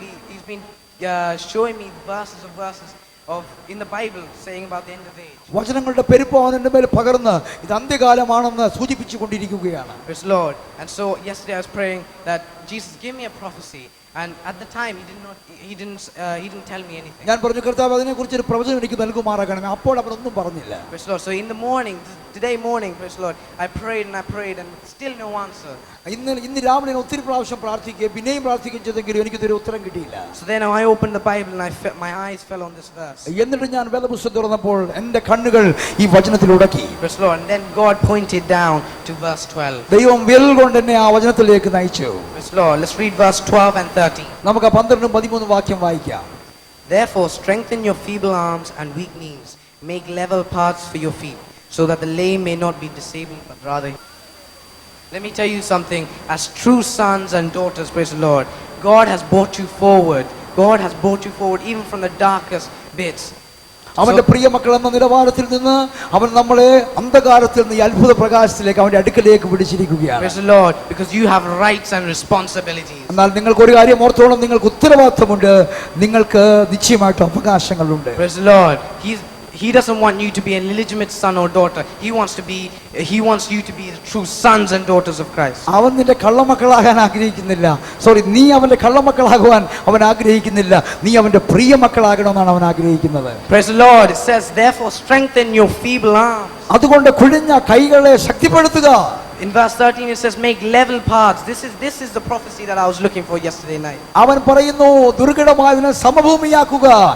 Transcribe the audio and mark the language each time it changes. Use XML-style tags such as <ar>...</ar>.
<en>He's been showing me verses of in the Bible saying about the end of age.</en> <ml>വചനങ്ങളുടെ പെരുപ്പം എൻ്റെ മേൽ പകർന്ന് ഇത് അന്ത്യകാലമാണെന്ന് സൂചിപ്പിച്ചുകൊണ്ടിരിക്കുകയാണ്.</ml> <en>Praise the Lord. And so yesterday I was praying that Jesus, give me a prophecy. And at the time he didn't tell me anything.</en> <ml>ഞാൻ പറഞ്ഞു, കർത്താവ് അതിനെക്കുറിച്ച് ഒരു പ്രവചനം എനിക്ക് നൽകുമാറാകണമേ. അപ്പോൾ അവർ ഒന്നും പറഞ്ഞില്ല.</ml> <en>Praise the Lord. So in the morning, today morning, praise the Lord, I prayed and still no answer.</en> <ml>ഇന്ന് രാവിലെ ഒത്തിരി പ്രാവശ്യം പ്രാർത്ഥിക്കുകയും പിന്നെയും പ്രാർത്ഥിക്കുകയും ചെയ്തെങ്കിലും എനിക്കിതൊരു ഉത്തരം കിട്ടിയില്ല.</ml> <en>So then I opened the Bible and my eyes fell on this verse.</en> <ml>എന്നിട്ട് ഞാൻ വേദപുസ്തകം തുറന്നപ്പോൾ എൻ്റെ കണ്ണുകൾ ഈ വചനത്തിൽ ഉടക്കി.</ml> <en>Praise the Lord. And then God pointed down to verse 12.</en> <ml>ദൈവം വിരൽ കൊണ്ട് എന്നെ ആ വചനത്തിലേക്ക് നയിച്ചു.</ml> <en>Praise the Lord. Let's read verse 12 and 13.</en> <ml>നമുക്ക് 12-13 വാക്യം വായിക്കാം.</ml> <en>Therefore strengthen your feeble arms and weak knees. Make level paths for your feet, so that the lame may not be disabled, but rather. Let me tell you something. As true sons and daughters, praise the Lord, God has brought you forward. God has brought you forward even from the darkest bits.</en> <ml>അവന്റെ പ്രിയ മക്കൾ എന്ന നിലവാരത്തിൽ നിന്ന് അവൻ നമ്മളെ അന്ധകാരത്തിൽ നിന്ന് ഈ അത്ഭുത പ്രകാശത്തിലേക്ക് അവന്റെ അടുക്കലേക്ക് പിടിച്ചിരിക്കുകയാണ്.</ml> <en>Praise the Lord, because you have rights and responsibilities.</en> <ml>എന്നാൽ നിങ്ങൾക്ക് ഒരു കാര്യം ഓർത്തോളം, നിങ്ങൾക്ക് ഉത്തരവാദിത്തമുണ്ട്, നിങ്ങൾക്ക് നിശ്ചയമായിട്ട് അവകാശങ്ങളുണ്ട്.</ml> <en>Praise the Lord. He doesn't want you to be an illegitimate son or daughter. He wants you to be the true sons and daughters of Christ.</en> <ml>അവൻ നിന്റെ കള്ളമക്കളാകാൻ ആഗ്രഹിക്കുന്നില്ല. നീ അവന്റെ കള്ളമക്കളാകുവാൻ അവൻ ആഗ്രഹിക്കുന്നില്ല. നീ അവന്റെ പ്രിയ മക്കളാകണമെന്നാണ് അവൻ ആഗ്രഹിക്കുന്നത്.</ml> <en>Praise the Lord. It says, therefore strengthen your feeble arms.</en> <ml>അതുകൊണ്ട് കുഴിഞ്ഞ കൈകളെ ശക്തിപ്പെടുത്തുക.</ml> <en>In verse 13 it says, make level paths. This is the prophecy that I was looking for yesterday night.</en> <ml>അവൻ പറയുന്നു, ദുർഘടമായതിനെ സമഭൂമിയാക്കുക.</ml>